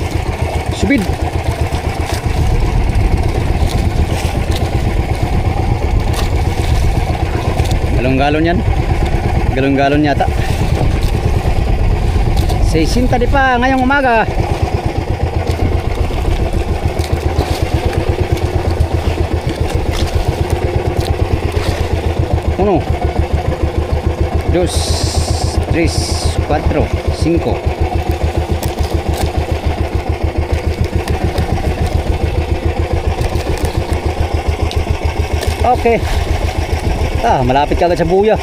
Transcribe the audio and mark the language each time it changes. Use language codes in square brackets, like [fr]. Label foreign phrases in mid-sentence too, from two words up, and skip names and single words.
[tl] Subid. Galong-galon yan. Galon-galon yata. 60 di pa ngayong umaga. [es] Uno, dos, tres, cuatro, cinco. [tl] Okay. Malapit ka agad sa buya.